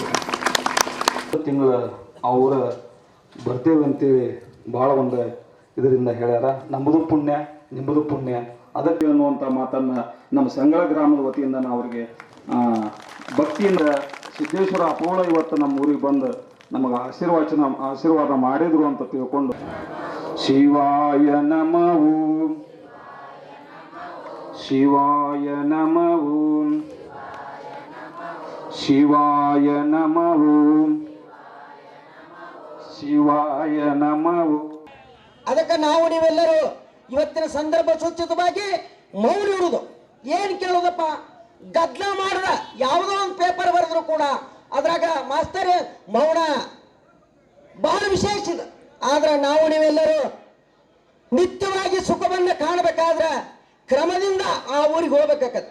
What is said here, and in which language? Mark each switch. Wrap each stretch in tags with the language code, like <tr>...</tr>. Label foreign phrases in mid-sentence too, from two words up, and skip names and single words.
<kn>ತಿಂಗಳ ಅವರ ಬರ್ತೇವೆ ಅಂತೇಳಿ ಭಾಳ ಒಂದು ಇದರಿಂದ ಹೇಳ್ಯಾರ. ನಮ್ಮದು ಪುಣ್ಯ, ನಿಮ್ಮದು ಪುಣ್ಯ. ಅದಕ್ಕೆ ಅನ್ನುವಂಥ ಮಾತನ್ನು ನಮ್ಮ ಸಂಗಳ ಗ್ರಾಮದ ವತಿಯಿಂದ ನಾವು ಅವರಿಗೆ ಭಕ್ತಿಯಿಂದ ಸಿದ್ದೇಶ್ವರ ಅಪೋಳ ಇವತ್ತು ನಮ್ಮ ಊರಿಗೆ ಬಂದು ನಮಗೆ ಆಶೀರ್ವಾದ ಮಾಡಿದ್ರು ಅಂತ ತಿಳ್ಕೊಂಡು,</kn> <sa>ಶಿವಾಯ ನಮಃ, ಶಿವಾಯ ನಮಃ, ಶಿವಾಯ ನಮಃ, ಶಿವಾಯ ನಮಃ.</sa> <kn>ಅದಕ್ಕೆ ನಾವು ನೀವೆಲ್ಲರೂ ಇವತ್ತಿನ ಸಂದರ್ಭ ಸೂಚಿತವಾಗಿ ಮೌನ ಇಡುವುದು. ಏನು ಕೇಳೋದಪ್ಪ? ಗದ್ದಲ ಮಾಡಿದ ಯಾವುದೋ ಒಂದು ಪೇಪರ್ ಬರೆದ್ರು ಕೂಡ ಅದ್ರಾಗ ಮಾಸ್ತರ್ ಮೌನ ಬಹಳ ವಿಶೇಷ ಇದೆ. ಆದ್ರೆ ನಾವು ನೀವೆಲ್ಲರೂ ನಿತ್ಯವಾಗಿ ಸುಖವನ್ನು ಕಾಣಬೇಕಾದ್ರೆ ಕ್ರಮದಿಂದ ಆ ಊರಿಗೆ ಹೋಗ್ಬೇಕಾಗತ್ತೆ.</kn>